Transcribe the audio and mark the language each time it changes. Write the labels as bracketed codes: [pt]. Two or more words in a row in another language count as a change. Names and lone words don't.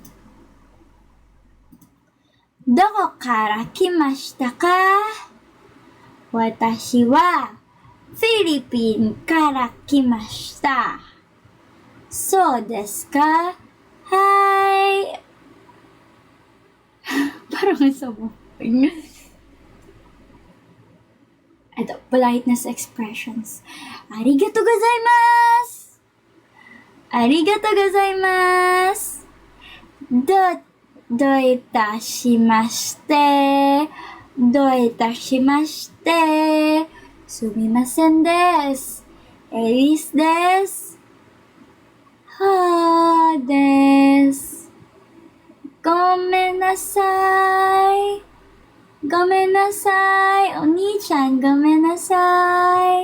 [ja] どこから来ましたか？私はフィリピンから来ました。そうですか？はい。 [tl] Parang ang sabay. Ito, [en] politeness expressions. [ja] ありがとうございます！ありがとうございます! どういたしまして. どういたしまして. すみませんです. エリスです。はです. ごめんなさい. ごめんなさい。お兄ちゃん、ごめんなさい.